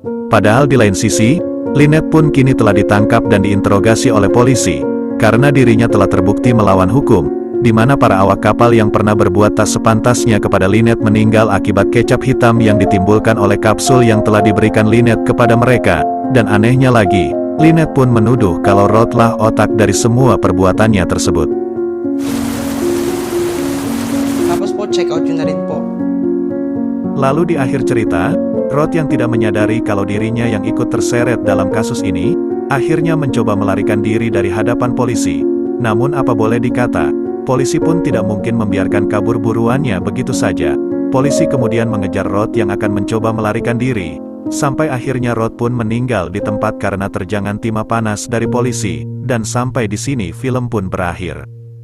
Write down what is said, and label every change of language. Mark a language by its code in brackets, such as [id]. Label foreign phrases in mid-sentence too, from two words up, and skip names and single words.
[id] Padahal di lain sisi, Lynette pun kini telah ditangkap dan diinterogasi oleh polisi, karena dirinya telah terbukti melawan hukum, di mana para awak kapal yang pernah berbuat tak sepantasnya kepada Lynette meninggal akibat kecap hitam yang ditimbulkan oleh kapsul yang telah diberikan Lynette kepada mereka. Dan anehnya lagi, Lynette pun menuduh kalau Rod lah otak dari semua perbuatannya tersebut. [tl] Tapos po, [en] check out [tl] yun na rin po. [id] Lalu di akhir cerita, Rod yang tidak menyadari kalau dirinya yang ikut terseret dalam kasus ini, akhirnya mencoba melarikan diri dari hadapan polisi. Namun apa boleh dikata, polisi pun tidak mungkin membiarkan kabur buruannya begitu saja. Polisi kemudian mengejar Rod yang akan mencoba melarikan diri, sampai akhirnya Rod pun meninggal di tempat karena terjangan timah panas dari polisi, dan sampai di sini film pun berakhir.